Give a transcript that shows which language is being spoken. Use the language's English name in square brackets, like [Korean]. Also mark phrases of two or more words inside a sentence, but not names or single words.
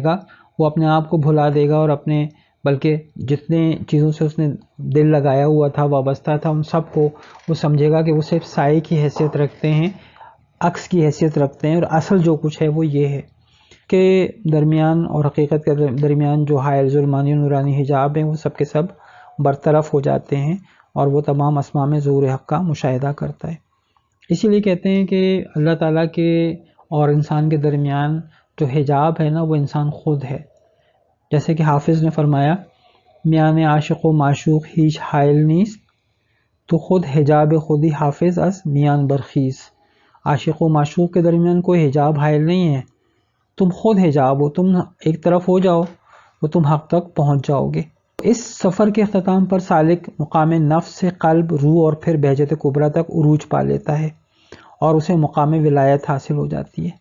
[Urdu] گا، وہ اپنے آپ کو بھلا دے گا اور اپنے بلکہ جتنے چیزوں سے اس نے دل لگایا ہوا تھا، وابستہ تھا، ان سب کو وہ سمجھے گا کہ وہ صرف سائے کی حیثیت رکھتے ہیں، عکس کی حیثیت رکھتے ہیں، اور اصل جو کچھ ہے وہ یہ ہے کہ درمیان اور حقیقت کے درمیان جو حائل ظلمانی و نورانی حجاب ہیں وہ سب کے سب برطرف ہو جاتے ہیں اور وہ تمام اسماء میں ظہور حق کا مشاہدہ کرتا ہے۔ اسی لیے کہتے ہیں کہ اللہ تعالیٰ کے اور انسان کے درمیان جو حجاب ہے نا وہ انسان خود ہے، جیسے کہ حافظ نے فرمایا [Persian] میان عاشق و معشوق ہیچ حائل نیست، تو خود حجاب خودی حافظ از میان برخیز۔ [Urdu] عاشق و معشوق کے درمیان کوئی حجاب حائل نہیں ہے، تم خود حجاب ہو، تم ایک طرف ہو جاؤ وہ تم حق تک پہنچ جاؤ گے۔ اس سفر کے اختتام پر سالک مقام نفس سے قلب، روح اور پھر بہجت کبریٰ تک عروج پا لیتا ہے اور اسے مقام ولایت حاصل ہو جاتی ہے۔